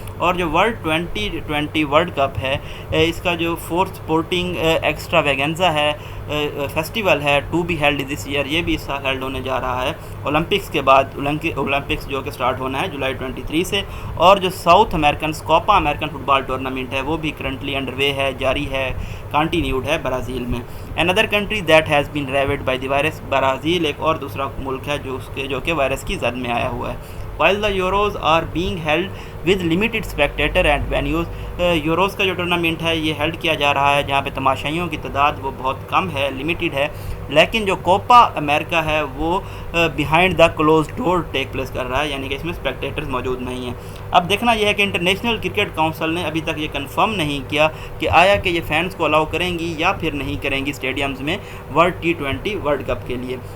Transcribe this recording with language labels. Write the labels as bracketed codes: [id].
[ur] اور جو world 2020 world cup ہے, اس کا جو فورتھ سپورٹنگ ایکسٹرا ویگنزا ہے, فیسٹیول ہے, [en] to be held this year, [ur] یہ بھی اس سال ہیلڈ ہونے جا رہا ہے اولمپکس کے بعد. اولمپکس جو کہ سٹارٹ ہونا ہے جولائی 23 سے, اور جو ساؤتھ امریکن کوپا امریکن فٹ بال ٹورنامنٹ ہے وہ بھی کرنٹلی انڈر وے ہے، جاری ہے، کنٹینیوڈ ہے برازیل میں. [en] اندر country that has been ravaged by the virus, [ur] Brazil ایک اور دوسرا ملک ہے جو کہ وائرس کی زد میں آیا ہوا ہے. [en] while the Euros are being held with limited spectator and venues. [ur] Euros کا جو ٹورنامنٹ ہے یہ ہیلڈ کیا جا رہا ہے جہاں پہ تماشائیوں کی تعداد وہ بہت کم ہے، لمیٹڈ ہے، لیکن جو کوپا امریکہ ہے وہ [en] behind the close door take place [ur] کر رہا ہے، یعنی کہ اس میں اسپیکٹیٹرز موجود نہیں ہیں. اب دیکھنا یہ ہے کہ انٹرنیشنل کرکٹ کونسل نے ابھی تک یہ کنفرم نہیں کیا کہ آیا کہ یہ فینس کو الاؤ کریں گی یا پھر نہیں کریں گی اسٹیڈیمز میں T20 ورلڈ کپ کے لیے.